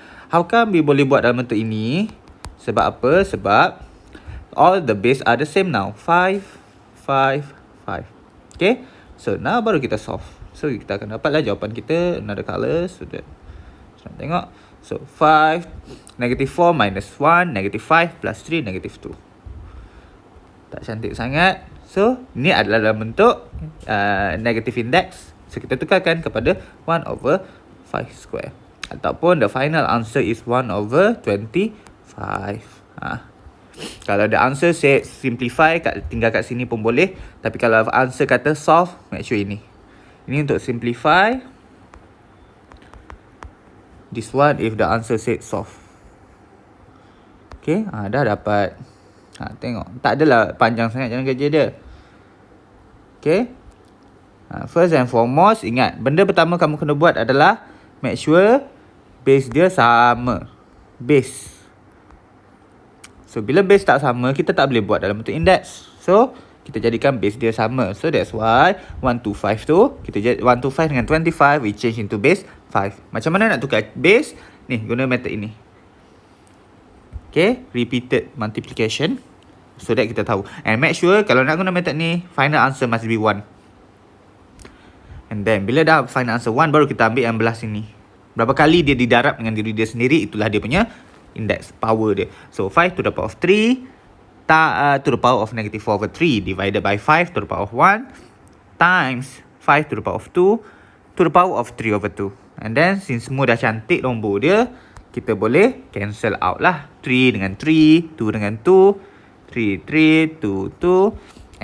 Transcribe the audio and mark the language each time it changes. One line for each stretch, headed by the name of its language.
English: How come we
Malay: boleh buat dalam bentuk ini? Sebab apa?
English: Sebab all the base are the same now. 5, 5, 5. Okay, so now
Malay: baru kita
English: solve.
Malay: So kita akan dapatlah jawapan kita,
English: another color.
Malay: So that, so tengok.
English: So 5, negative 4 minus 1, negative 5 plus 3, negative 2.
Malay: Tak cantik sangat. So ini adalah dalam bentuk negative index. So kita tukarkan kepada 1 over 5 square.
English: Ataupun the final answer is 1 over 25.
Malay: Kalau
English: the answer say simplify,
Malay: tinggal kat sini pun boleh. Tapi kalau answer kata solve, make sure ini. Ini untuk simplify.
English: This one if the answer said solve.
Malay: Okay, dah dapat. Tengok, tak adalah panjang sangat jalan kerja dia. Okay,
English: first and foremost,
Malay: ingat, benda pertama kamu kena buat adalah make sure base dia sama. Base. So bila base tak sama, kita tak boleh buat dalam bentuk index. So kita jadikan base dia sama.
English: So that's why
Malay: 125 tu, kita 125 dengan 25
English: we change into base
Malay: 5. Macam mana nak tukar base? Ni, guna method ini.
English: Okay, repeated multiplication. So that kita tahu. And make sure
Malay: kalau nak guna method ni,
English: final answer must be 1.
Malay: And then bila dah final answer 1, baru kita ambil yang belah sini. Berapa kali dia didarab dengan diri dia sendiri, itulah dia punya index power dia.
English: So 5 to the power of 3 to the power of negative 4 over 3 divided by 5 to the power of 1 times 5 to the power of 2 to the power of 3 over 2. And then since
Malay: semua dah cantik nombor dia, kita boleh cancel out lah. 3 dengan 3, 2 dengan 2, 3, 3, 2, 2.